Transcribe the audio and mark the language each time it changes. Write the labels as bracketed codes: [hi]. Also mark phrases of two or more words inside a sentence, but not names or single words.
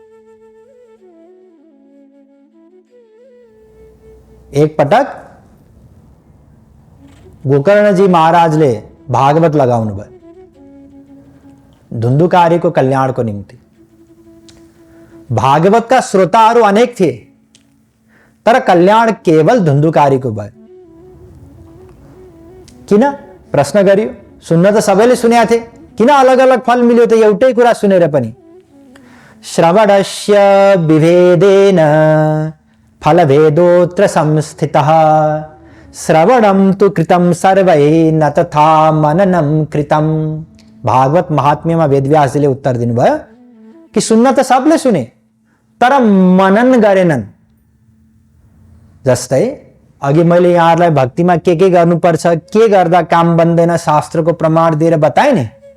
[ne] एक पटक गोकर्णजी महाराजले भागवत लगाउनु भयो धुन्धुकारीको कल्याणको निम्ति। भागवतका श्रोताहरू अनेक थिए, तर कल्याण केवल धुन्धुकारीको भयो। किन? प्रश्न गरियो। सुन्न त सबैले सुनेका थिए, किन अलग अलग फल मिल्यो त एउटै कुरा सुनेर पनि? [sa] श्रवणस्य विभेदेन फलभेदोऽत्र संस्थितः, श्रवणं तु कृतं सर्वैः न तथा मननं कृतं। [ne] भागवत महात्म्यमा वेदव्यासजीले उत्तर दिनुभयो कि सुन्न त सबले सुने, तर मनन गरेनन्। जस्तै अघि मैले यहाँहरूलाई भक्तिमा के गर्नुपर्छ, के गर्दा काम बन्दैन शास्त्रको प्रमाण दिएर बताए नि।